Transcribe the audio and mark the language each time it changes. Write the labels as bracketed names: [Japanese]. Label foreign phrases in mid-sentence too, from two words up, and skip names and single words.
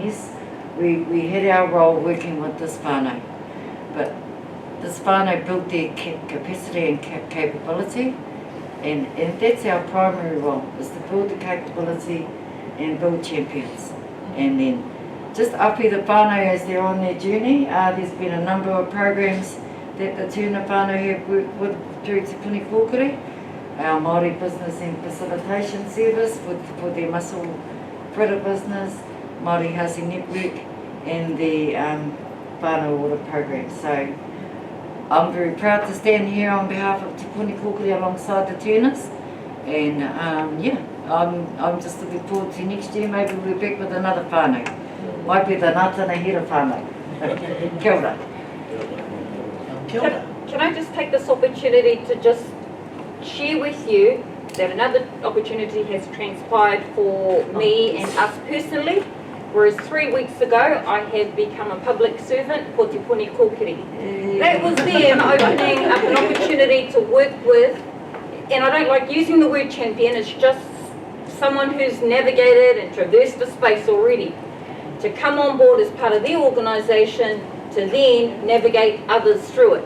[English] Yes, we had our role working with this whānau, but this whānau built their capacity and capability, and that's our primary role, is to build the capability and build champions. And then just api the whānau as they're on their journey. There's been a number of programs that the tūna whānau have worked with through Te Puni Kōkiri, our Māori Business and Facilitation Service for their muscle fritter business, Māori Housing Network, and the whānau order program. So I'm very proud to stand here on behalf of Te Puni Kōkiri alongside the tūnas, and yeah, I'm just looking forward to next year. Maybe we'll be back with another whānau. Might be the Ngātana Hira whānau. [Māori] Kia ora. Kia ora. [English] Can I just take this opportunity to just share with you that another opportunity has transpired for me and us personally, whereas 3 weeks ago I have become a public servant for Te Puni Kōkiri. That was them opening up an opportunity to work with, and I don't like using the word champion, it's just someone who's navigated and traversed the space already, to come on board as part of their organisation to then navigate others through it.